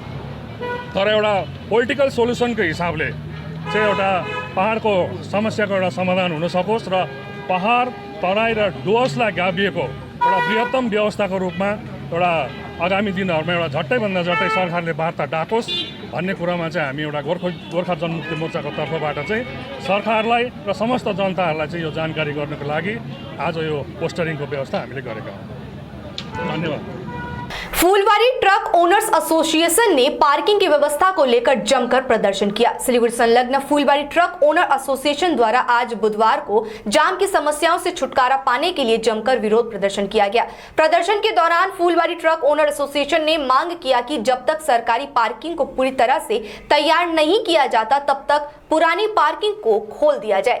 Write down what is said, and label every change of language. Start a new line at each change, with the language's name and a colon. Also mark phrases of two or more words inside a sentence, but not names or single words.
Nepali: तर एउटा
English: political solution
Nepali: हिसाबले चाहिँ एउटा पहाडको समस्याको एउटा समाधान हुन सकोस् र पहाड तराई र डुवर्सलाई गाभिएको एउटा बृहत्तम व्यवस्थाको रूपमा एउटा आगामी दिनहरूमा एउटा झट्टैभन्दा झट्टै सरकारले वार्ता डाकोस् भन्ने कुरामा चाहिँ हामी एउटा गोर्खा जनमुक्ति मोर्चाको तर्फबाट चाहिँ सरकारलाई र समस्त जनताहरूलाई चाहिँ यो जानकारी गर्नको लागि आज यो पोस्टरिङको व्यवस्था हामीले गरेका हौँ। धन्यवाद।
Hindi: फूलवारी ट्रक ओनर्स एसोसिएशन ने पार्किंग की व्यवस्था को लेकर जमकर प्रदर्शन किया। सिलीगुड़ी संलग्न फूलवारी ट्रक ओनर एसोसिएशन द्वारा आज बुधवार को जाम की समस्याओं से छुटकारा पाने के लिए जमकर विरोध प्रदर्शन किया गया। प्रदर्शन के दौरान फूलवारी ट्रक ओनर एसोसिएशन ने मांग किया कि जब तक सरकारी पार्किंग को पूरी तरह से तैयार नहीं किया जाता तब तक पुरानी पार्किंग को खोल दिया जाए।